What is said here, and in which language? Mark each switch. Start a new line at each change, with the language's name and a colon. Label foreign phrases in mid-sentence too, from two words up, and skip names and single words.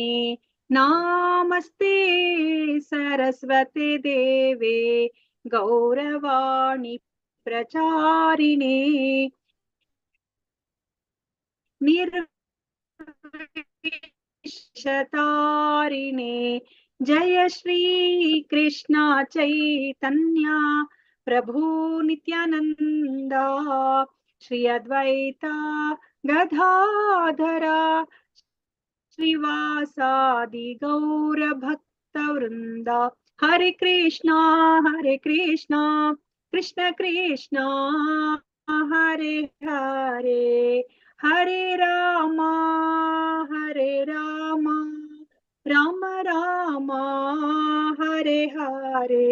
Sanskrit: ನಾಮಸ್ತೆ ಸರಸ್ವತಿ ದೇವೆ ಗೌರವಾಣಿ ಪ್ರಚಾರಿಣೆ ನಿರ್ವಿಶತಾರಿಣೆ. ಜಯ ಶ್ರೀ ಕೃಷ್ಣ ಚೈತನ್ಯ ಪ್ರಭು ನಿತ್ಯಾನಂದ ಶ್ರೀ ಅದ್ವೈತ ಗದಾಧರ ಶ್ರೀವಾಸಾದಿ ಗೌರ ಭಕ್ತ ವೃಂದ. ಹರೆ ಕೃಷ್ಣ ಕೃಷ್ಣ ಕೃಷ್ಣ ಹರೆ ಹರೆ, ಹರೆ ರಾಮ ರಾಮ ರಾಮ ಹರೆ ಹರೆ.